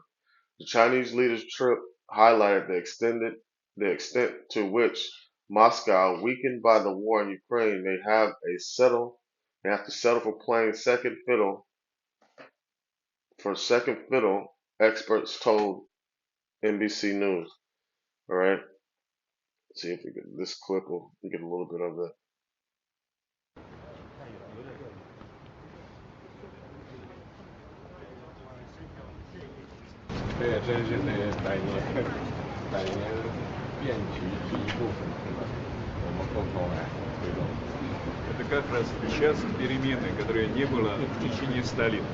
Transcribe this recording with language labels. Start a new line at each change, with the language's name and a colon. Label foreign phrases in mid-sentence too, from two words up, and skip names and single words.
English: The Chinese leader's trip highlighted the extent to which Moscow, weakened by the war in Ukraine, may have to settle for playing second fiddle, experts told NBC News. All right, see if we get this clip. We get a little bit of it.
Chinese: 对，这是那百年变局这一部分，对吧？我们共同来推动。
Russian: Это как раз сейчас перемены, которые не было в течение 100 лет.